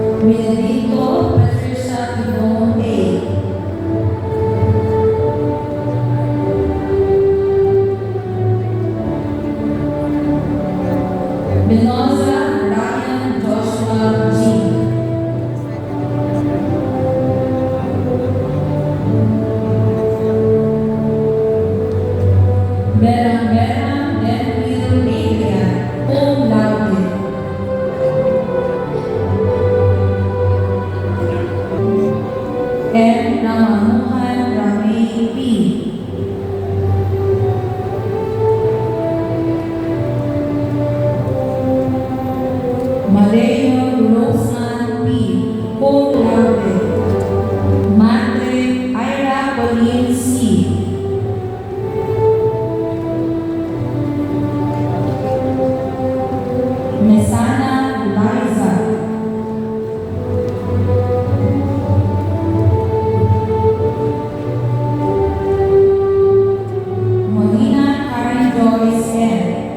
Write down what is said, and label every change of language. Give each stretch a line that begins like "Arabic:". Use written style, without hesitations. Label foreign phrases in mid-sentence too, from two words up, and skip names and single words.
Latin: Benedicto Patricia Yvonne A. Mendoza Ryan Joshua G. Vera Denville Adrian, cum laude. M. Namamuhan Ramey P. Maleo Rosan P. Cum laude. Madre Ira Colleen C. Mesana Liza. Molina Karen Joyce M.